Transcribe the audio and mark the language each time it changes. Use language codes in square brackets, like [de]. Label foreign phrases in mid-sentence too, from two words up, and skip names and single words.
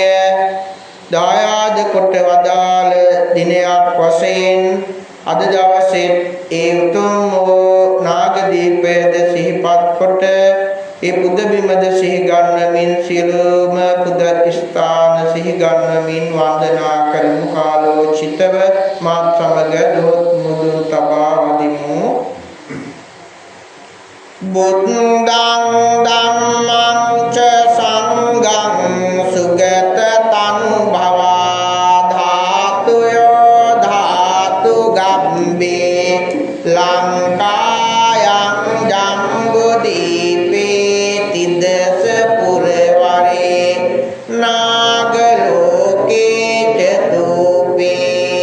[si] දායාද කොට වදාළ දිනයක් වශයෙන් අද දවසේ ඒ උතුම් වූ නාගදීපයද සිහිපත් කොට ඒ බුද්ධ බිමද සිහි ගන්නමින් සියලුම පුද ස්ථාන සිහි ගන්නමින් වන්දනා කරමු කාලෝචිතව මාත් සමග දොත් මුදුන් තබා වදිමු [pi] බුද්ධං ධම්මං ච සංඝං සුගත තනු භවා ධාතුයෝ ධාතු ගම්බේ ලංකායං ජම්බුදීපේ තිදස පුරවරේ නාගලෝකේ චතුපේ